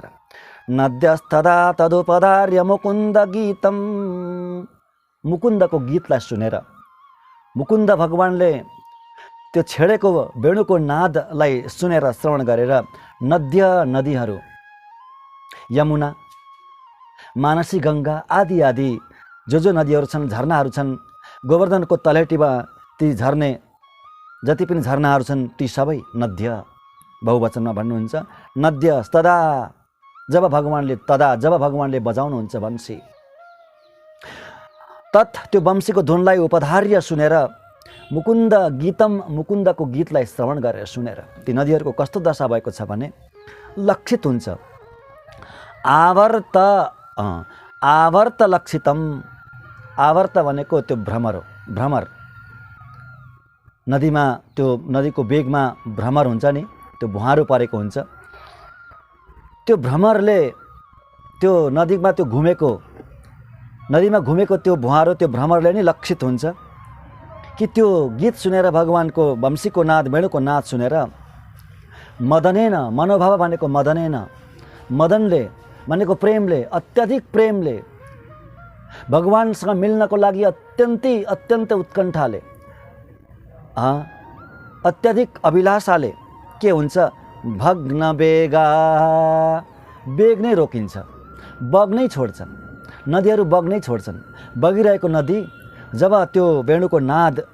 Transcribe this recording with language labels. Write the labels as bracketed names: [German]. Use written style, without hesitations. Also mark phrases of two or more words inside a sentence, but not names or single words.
[Sanskrit] नद्यस्तदा तदुपदार्य मुकुन्द गीतम, [Nepali] मुकुन्दको गीतलाई सुनेर, मुकुन्द भगवानले त्यो छेडेको वेणुको नादलाई सुनेर श्रवण गरेर नदीहरू यमुना मानसी गङ्गा आदि आदि जो नदीहरू छन्, झरनाहरू छन्, गोवर्धनको तलेटीमा ती झर्ने जति पनि झरनाहरू छन् ती सबै नद्य बहुवचनमा भन्नुहुन्छ। [Sanskrit] नद्य तदा [Nepali] जब भगवानले बजाउनुहुन्छ वंशी, तत् त्यो वंशीको धुनलाई उपधार्य सुनेर [Sanskrit] मुकुन्द गीतम, [Nepali] मुकुन्दको गीतलाई श्रवण गरेर सुनेर ती नदीहरूको कस्तो दशा भएको छ भने लक्षित हुन्छ। [Sanskrit] आवर्त लक्षितम, [Nepali] आवर्त भनेको त्यो भ्रमर हो, भ्रमर नदीमा त्यो नदीको वेगमा भ्रमर हुन्छ नि, त्यो भुवारो परेको हुन्छ। त्यो भ्रमरले त्यो नदीमा त्यो घुमेको नदीमा घुमेको त्यो भुवारो त्यो भ्रमरले नै लक्षित हुन्छ। कि त्यो गीत सुनेर भगवानको वंशीको नाद वेणुको नाद सुनेर मदनेन मनोभाव भनेको मदनेन मदनले भनेको प्रेमले अत्यधिक प्रेमले भगवानसँग मिल्नको लागि अत्यन्तै उत्कण्ठाले अत्यधिक अभिलाषाले के हुन्छ [Sanskrit] भग्न बेगा [Nepali] बेग नै रोकिन्छ बग्नै छोड्छन् नदीहरू बग्नै छोड्छन् बगिरहेको नदी जब त्यो वेणुको नाद